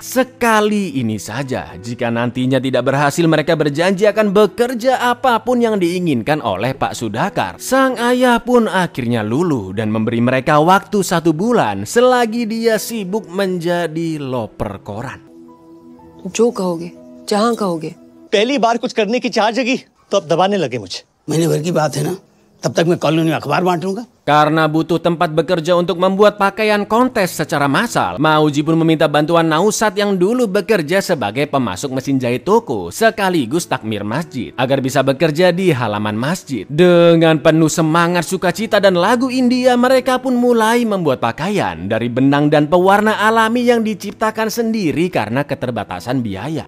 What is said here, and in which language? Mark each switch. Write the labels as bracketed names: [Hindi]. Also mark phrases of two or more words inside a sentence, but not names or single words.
[Indonesian] Sekali ini saja, jika nantinya tidak berhasil mereka berjanji akan bekerja apapun yang diinginkan oleh Pak Sudakar. Sang ayah pun akhirnya luluh dan memberi mereka waktu 1 bulan selagi dia sibuk menjadi loper koran. [Hindi] जो कहोगे जहाँ कहोगे पहली बार कुछ करने की चाह जगी तो अब दबाने लगे मुझे। महीने भर की बात है ना, तब तक मैं कॉलोनी में अखबार बांटूंगा। [Indonesian] Karena butuh tempat bekerja untuk membuat pakaian kontes secara massal, Mauji pun meminta bantuan Nausat yang dulu bekerja sebagai pemasuk mesin jahit toko sekaligus takmir masjid agar bisa bekerja di halaman masjid. Dengan penuh semangat, sukacita dan lagu India, mereka pun mulai membuat pakaian dari benang dan pewarna alami yang diciptakan sendiri karena keterbatasan biaya.